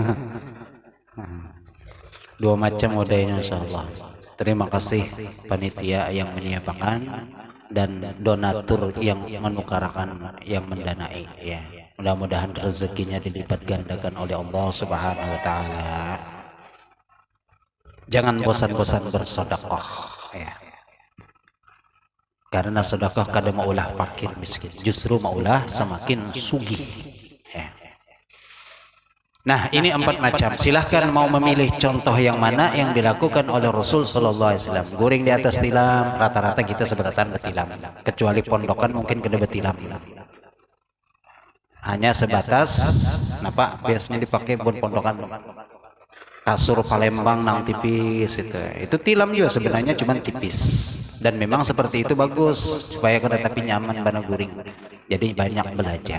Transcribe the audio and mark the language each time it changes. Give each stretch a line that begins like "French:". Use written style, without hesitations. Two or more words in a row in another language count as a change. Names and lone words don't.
Indonesian: Dua macam modenya insyaallah. Terima kasih panitia yang menyiapkan dan donatur yang menukarkan, yang mendanai ya. Mudah-mudahan rezekinya dilipat gandakan oleh Allah
Arabic: Subhanahu wa taala.
Indonesian: Jangan bosan-bosan bersedekah ya. Karena sedekah
Banjar: kada maulah
Indonesian: fakir miskin, justru maulah semakin sugih ya. Nah, ini 4 macam. Silahkan mau memilih contoh yang mana yang dilakukan oleh Rasul
Arabic: Sallallahu Alaihi Wasallam.
Indonesian: Guring di atas tilam, rata-rata kita seberatan betilam. Kecuali pondokan mungkin kena betilam. Hanya sebatas, kenapa biasanya dipakai buat pondokan. kasur Palembang nang tipis itu tilam juga sebenarnya cuman tipis, dan memang seperti itu bagus supaya kada tapi
Banjar: nyaman bana guring,
Indonesian: jadi banyak belajar.